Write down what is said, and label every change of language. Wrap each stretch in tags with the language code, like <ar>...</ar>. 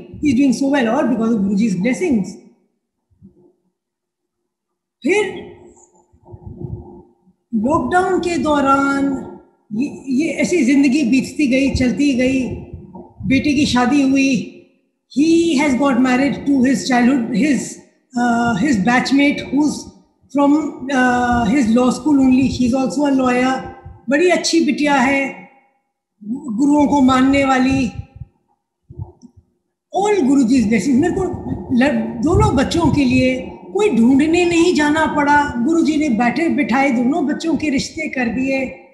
<en>He's doing so well, all because of Guruji's blessings.</en> <hi>फिर lockdown के दौरान ये ऐसी जिंदगी बीतती गई, चलती गई. बेटे की शादी हुई.</hi> <en>He has got married to his childhood, his batchmate, who's from his law school only. She's also a lawyer.</en> <hi>बड़ी अच्छी बिटिया है, गुरुओं को मानने वाली.</hi> <en>All Guruji's blessings.</en> <hi>मेरे को दोनों बच्चों के लिए कोई ढूंढने नहीं जाना पड़ा. गुरुजी ने बैठे बिठाए दोनों बच्चों के रिश्ते कर दिए.</hi>